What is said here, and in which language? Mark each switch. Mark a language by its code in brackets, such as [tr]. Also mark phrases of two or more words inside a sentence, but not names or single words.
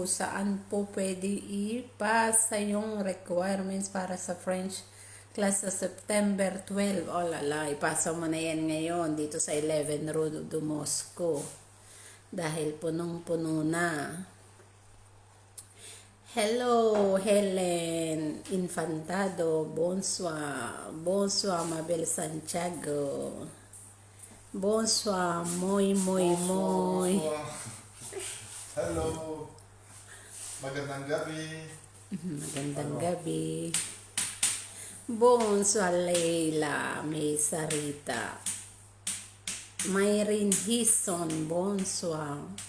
[tl] Saan po pwede ipasa yung requirements para sa [en] French class [tl] sa September 12? [fr] Oh lala, [tl] ipasa mo na yan ngayon dito sa 11 Road de Moscow. Dahil punong-puno na. Hello, Helen Infantado. [fr] Bonsoir. Bonsoir, Mabel Santiago. Bonsoir, moi. Bonsoir. [en] Hello. [tl] Magandang gabi. Magandang gabi. [fr] Bonsoir, Leila May Sarita. Myrin Hison, bonsoir.